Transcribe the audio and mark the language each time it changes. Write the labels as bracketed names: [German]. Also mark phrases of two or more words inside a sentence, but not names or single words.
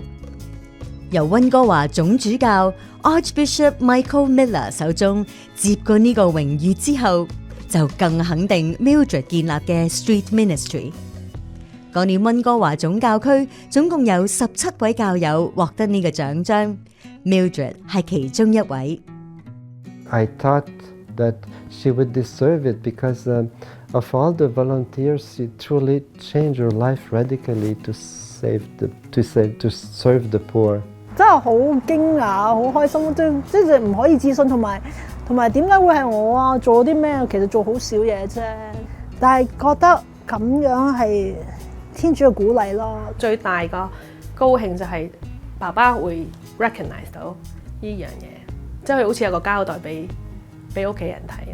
[Cantonese] 由溫哥華總主教 Archbishop Michael Miller 手中接過呢個榮譽之後就更肯定 Mildred 建立嘅 Street Ministry。嗰年溫哥華總教區總共有17位教友獲得呢個獎章， Mildred 係其中一位。 [English] I thought that she would deserve it because of all the volunteers, she truly changed her life radically to serve the poor。 [Cantonese] 真係好驚訝，好開心，即係唔可以置信，同埋點解會係我啊？做咗啲咩？其實做好少嘢啫，但係覺得咁樣係天主嘅鼓勵咯。最大個高興就係爸爸會 recognize 到呢樣嘢，即係好似有個交代俾屋企人睇。